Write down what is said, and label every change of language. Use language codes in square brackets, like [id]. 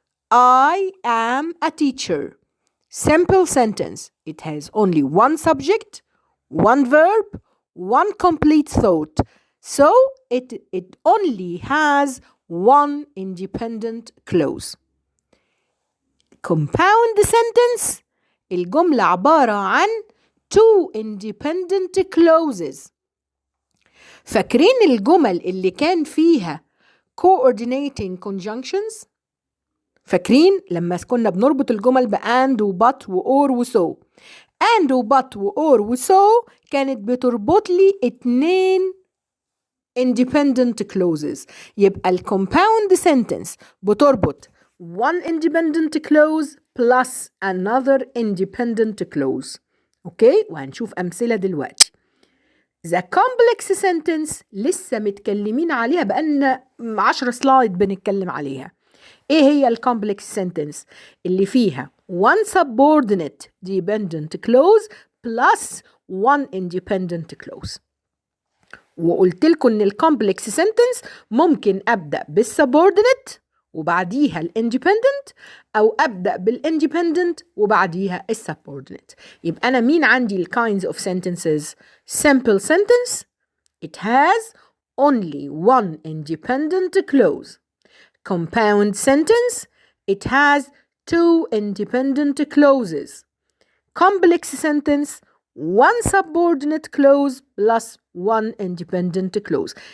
[en] I am a teacher. Simple sentence. It has only one subject, one verb, one complete thought. So it only has one independent clause. Compound sentence. [ar] الجملة عبارة عن 2 independent clauses. فاكرين الجمل اللي كان فيها coordinating conjunctions؟ فاكرين لما كنا بنربط الجمل and و but و or و so. and و but و or و so كانت بتربط لي 2 independent clauses. يبقى الcompound sentence بتربط [en] one independent clause plus another independent clause. [ar] اوكي، وهنشوف أمثلة دلوقتي. The complex sentence لسه متكلمين عليها بقالنا 10 سلايد بنتكلم عليها. ايه هي complex sentence؟ اللي فيها [en] one subordinate dependent clause plus one independent clause. [ar] وقلت لكم ان complex sentence ممكن ابدأ بالsubordinate وبعديها الindependent، أو أبدأ بالindependent وبعديها الsubordinate. يبقى أنا مين عندي [en] kinds of sentences؟ Simple sentence, it has only one independent clause. Compound sentence, it has 2 independent clauses. Complex sentence, one subordinate clause plus one independent clause.